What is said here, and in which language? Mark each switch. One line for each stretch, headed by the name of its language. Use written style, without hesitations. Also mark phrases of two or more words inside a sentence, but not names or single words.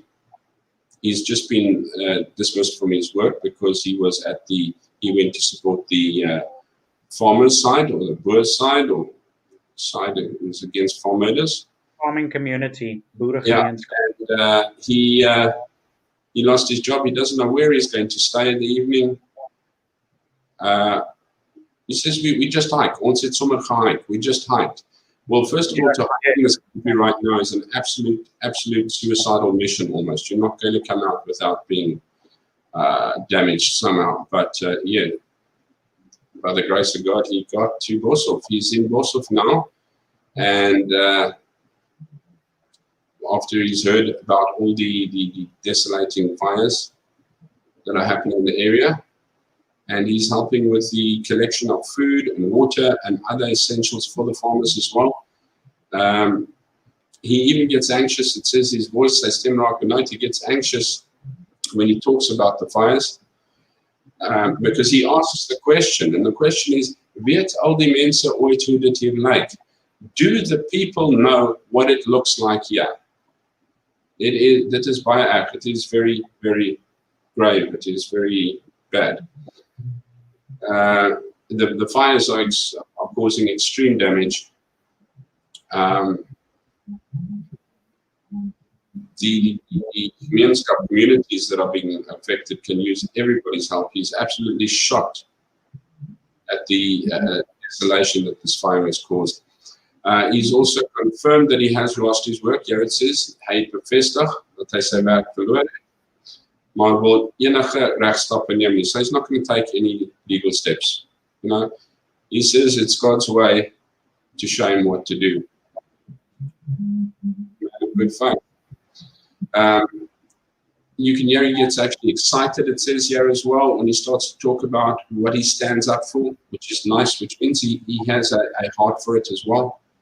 English: He's just been dismissed from his work because he was he went to support the farmers' side or the boers' side, or side that was against farm murders. Farming community, yeah, and he lost his job. He doesn't know where he's going to stay in the evening. He says, we just hike.
Afrikaans: Ons het sommer gehike.
English: We just hiked. Well, first of all, to hike in this country right now is an absolute suicidal mission almost. You're not going to come out without being damaged somehow. But yeah, by the grace of God, he got to Boshoff. He's in Boshoff now. And after he's heard about all the desolating fires that are happening in the area, and he's helping with the collection of food and water and other essentials for the farmers as well. He even gets anxious. It says his voice,
Afrikaans: sy stem raak benauwd.
English: He gets anxious when he talks about the fires, because he asks the question, and the question is,
Afrikaans: weet al die mense ooit hoe dit hier lyk?
English: Do the people know what it looks like here? That is by act. It is very, very grave. It is very bad. The fires are causing extreme damage. The communities that are being affected can use everybody's help. He's absolutely shocked at the desolation that this fire has caused. He's also confirmed that he has lost his work. Here it says,
Afrikaans: hy het bevestig dat hy sy werk verloor het, maar wil enige regstappe neem nie.
English: So he's not going to take any legal steps. You know, he says it's God's way to show him what to do. Good fun. You can hear he gets actually excited, it says here as well, when he starts to talk about what he stands up for, which is nice, which means he has a heart for it as well.